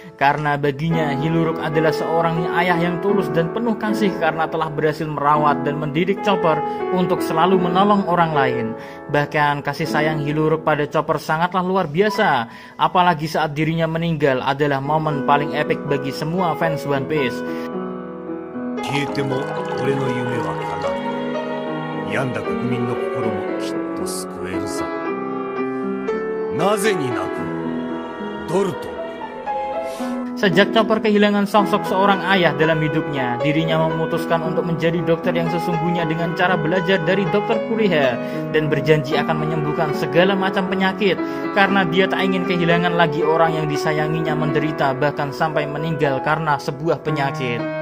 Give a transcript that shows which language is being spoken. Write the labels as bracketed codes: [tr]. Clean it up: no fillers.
[id] Karena baginya Hiluruk adalah seorang ayah yang tulus dan penuh kasih karena telah berhasil merawat dan mendidik Chopper untuk selalu menolong orang lain. Bahkan kasih sayang Hiluruk pada Chopper sangatlah luar biasa. Apalagi saat dirinya meninggal adalah momen paling epik bagi semua fans One Piece. [ja] 病んだ国民の心もきっと救えるさ。なぜに泣くドルト。 [id] Sejak Chopper kehilangan sosok seorang ayah dalam hidupnya, dirinya memutuskan untuk menjadi dokter yang sesungguhnya dengan cara belajar dari Dr. Kureha dan berjanji akan menyembuhkan segala macam penyakit karena dia tak ingin kehilangan lagi orang yang disayanginya menderita bahkan sampai meninggal karena sebuah penyakit.